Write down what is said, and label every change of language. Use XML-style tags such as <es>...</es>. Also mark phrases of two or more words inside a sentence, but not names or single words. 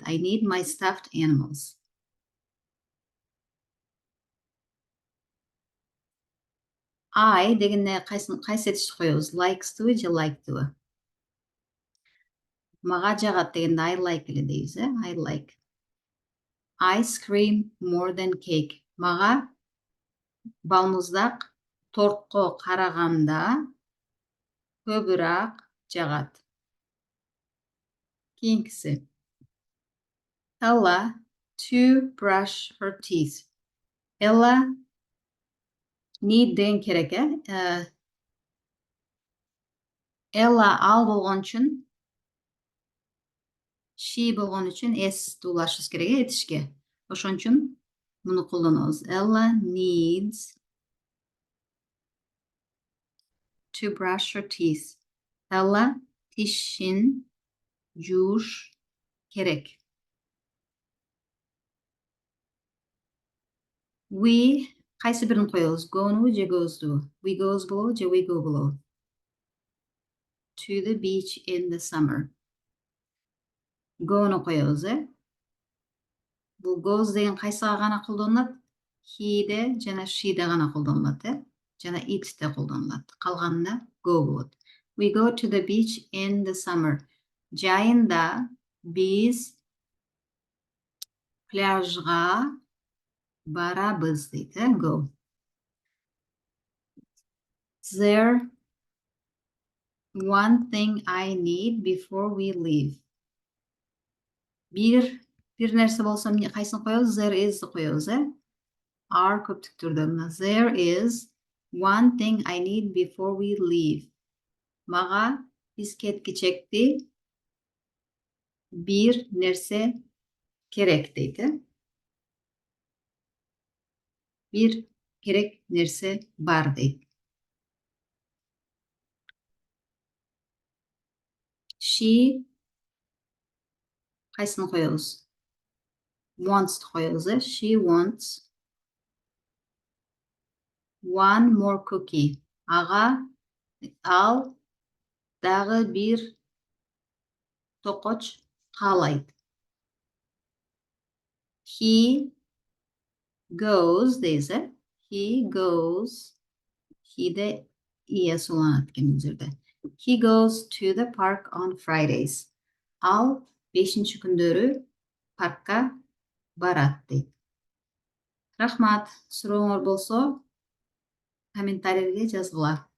<en>I need my stuffed animals.</en> <ky>I дегенде кайсы этишти коебуз? Likes'тубу же like'тубу? Мага жагат дегенде</ky> <en>I like</en> <ky>эле дейбиз,</ky> <en>I like. Ice cream more than cake.</en> <ky>Мага балмуздак тортко караганда көбүрөөк жагат. Кийинкиси.</ky> <en>Ella to brush her teeth.</en> <ky>Ella need деген керек, Ella ал болгон үчүн, she болгон үчүн s улашыбыз керек, этишке. Ошон үчүн муну колдонобуз.</ky> <en>Ella needs to brush her teeth.</en> <ky>Ella тишин Жууш керек. We кайсы бирин коебуз? Go'ну же go's'ду?</ky> <en>We goes</en> <ky>болобу же</ky> <en>we go</en> <ky>болобу?</ky> <en>To the beach in the summer.</en> <ky>Go'ну коебуз, Бул goes деген кайсыга гана колдонулат? He'де жана she'де гана колдонулат, Жана it'де колдонулат. Калганында go болот.</ky> <en>We go to the beach in the summer.</en> <ky>Жайында биз пляжга барабыз дейт, go.</ky> <en>There one thing I need before we leave.</en> <ky>Бир нерсе болсо кайсын коебуз?</ky> <en>There is</en> <ky>коебуз, Are көптүк түрдө мына.</ky> <en>There is one thing I need before we leave.</en> <ky>Мага биз кеткичекти бир нерсе керек дейт, Бир керек нерсе бар дейт. She кайсын коебуз?</ky> <en>Wants коебуз, She wants one more cookie.</en> <ky>Ал дагы бир токоч каалайт.</ky> <en>He goes дейбиз, He goes.</en> <ky>He'де ие суланат экен бул жерде.</ky> <en>He goes to the park on Fridays.</en> <ky>Ал 5 күндөрү паркка барат дейт. Рахмат. Сурооңор болсо комментарийге жазгыла.</ky>